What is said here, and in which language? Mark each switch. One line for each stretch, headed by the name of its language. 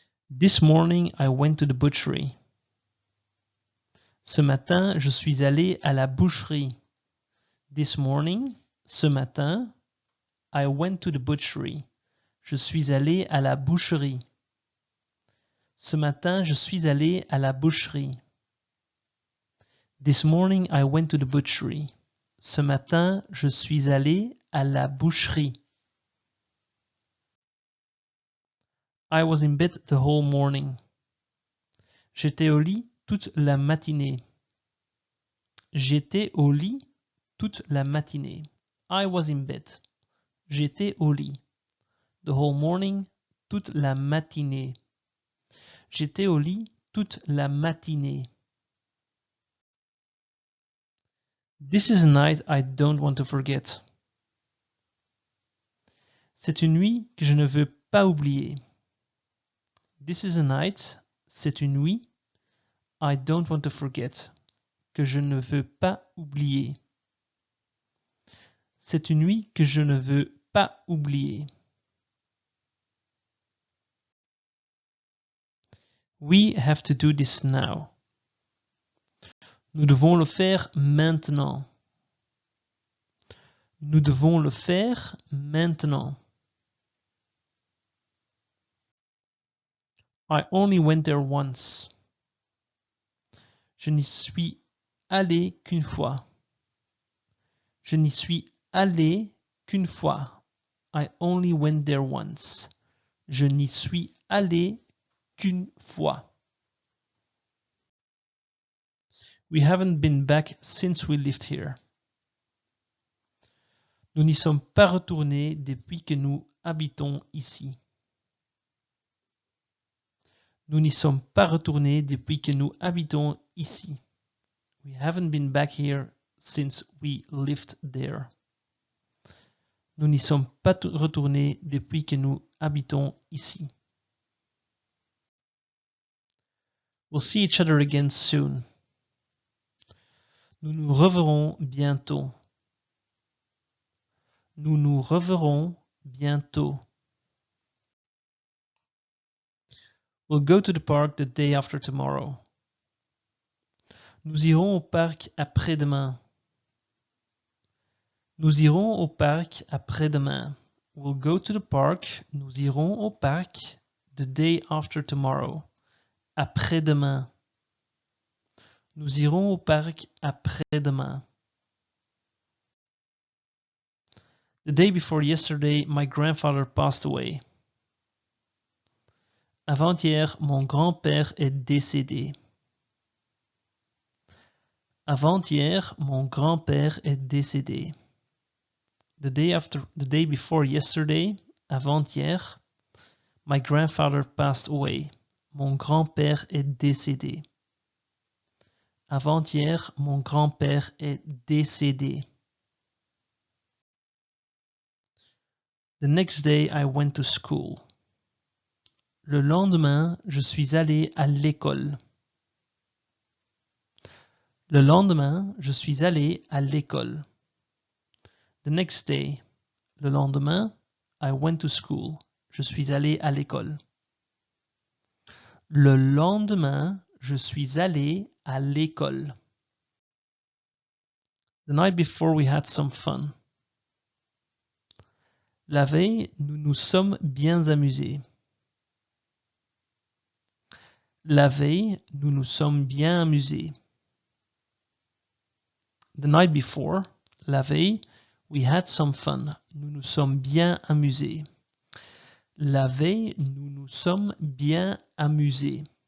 English: This morning I went to the butchery.
French: Ce matin, je suis allé à la boucherie.
English: This morning,
French: ce matin,
English: I went to the butchery.
French: Je suis allé à la boucherie. Ce matin, je suis allé à la boucherie.
English: This morning I went to the butchery.
French: Ce matin, je suis allé à la boucherie.
English: I was in bed the whole morning.
French: J'étais au lit toute la matinée. J'étais au lit toute la matinée.
English: I was in bed.
French: J'étais au lit.
English: The whole morning,
French: toute la matinée. J'étais au lit toute la matinée.
English: This is a night I don't want to forget.
French: C'est une nuit que je ne veux pas oublier.
English: This is a night,
French: c'est une nuit,
English: I don't want to forget,
French: que je ne veux pas oublier. C'est une nuit que je ne veux pas oublier.
English: We have to do this now.
French: Nous devons le faire maintenant. Nous devons le faire maintenant.
English: I only went there once.
French: Je n'y suis allé qu'une fois. Je n'y suis allé qu'une fois.
English: I only went there once.
French: Je n'y suis allé qu'une fois.
English: We haven't been back since we lived here.
French: Nous n'y sommes pas retournés depuis que nous habitons ici. Nous n'y sommes pas retournés depuis que nous habitons ici.
English: We haven't been back here since we lived there.
French: Nous n'y sommes pas retournés depuis que nous habitons ici.
English: We'll see each other again soon.
French: Nous nous reverrons bientôt. Nous nous reverrons bientôt.
English: We'll go to the park the day after tomorrow.
French: Nous irons au parc après-demain. Nous irons au parc après-demain.
English: We'll go to the park.
French: Nous irons au parc
English: the day after tomorrow.
French: Après-demain. Nous irons au parc après-demain.
English: The day before yesterday, my grandfather passed away.
French: Avant-hier, mon grand-père est décédé. Avant-hier, mon grand-père est décédé.
English: The day before yesterday,
French: avant-hier,
English: my grandfather passed away.
French: Mon grand-père est décédé. Avant-hier, mon grand-père est décédé.
English: The next day, I went to school.
French: Le lendemain, je suis allé à l'école. Le lendemain, je suis allé à l'école.
English: The next day,
French: le lendemain,
English: I went to school.
French: Je suis allé à l'école. Le lendemain, je suis allé à l'école.
English: The night before we had some fun.
French: La veille, nous nous sommes bien amusés. La veille, nous nous sommes bien amusés.
English: The night before,
French: la veille,
English: we had some fun.
French: Nous nous sommes bien amusés. La veille, nous nous sommes bien amusés.